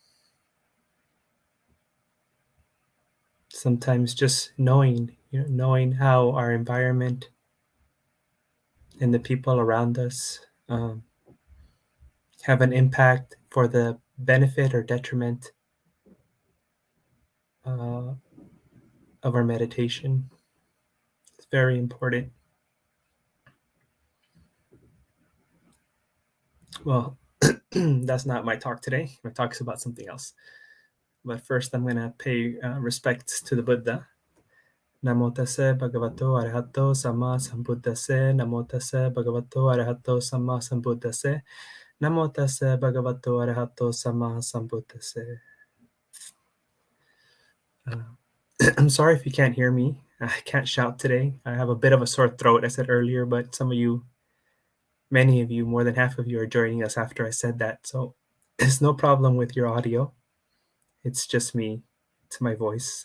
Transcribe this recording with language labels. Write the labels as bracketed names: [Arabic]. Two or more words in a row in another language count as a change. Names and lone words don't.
[English] Sometimes just knowing how our environment and the people around us have an impact for the benefit or detriment of our meditation. It's very important. Well, that's not my talk today. My talk is about something else. But first, I'm going to pay respects to the Buddha. [Pali] Namo tassa bhagavato arahato samma sambuddhassa. Namo tassa bhagavato arahato samma sambuddhassa. Namo tassa bhagavato arahato samma sambuddhassa. [English] I'm sorry if you can't hear me. I can't shout today. I have a bit of a sore throat, I said earlier, but many of you, more than half of you are joining us after I said that. So it's no problem with your audio. It's just me. It's my voice.